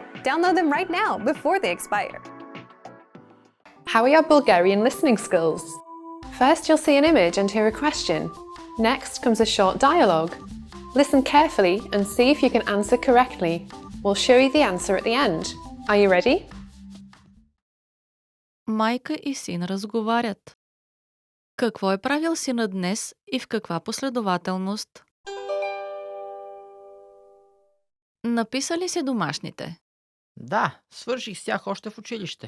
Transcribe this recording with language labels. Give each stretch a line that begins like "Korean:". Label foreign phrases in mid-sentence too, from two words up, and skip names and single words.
English: Download them right now before they expire. How are your Bulgarian listening skills? First, you'll see an image and hear a question. Next comes a short dialogue. Listen carefully and see if you can answer correctly. We'll show you the answer at the end. Are you ready?
Bulgarian: Майка и син разговарят. Какво е правил синът днес и в каква последователност? Написа ли си домашните? Да, свърших с тях още в училище.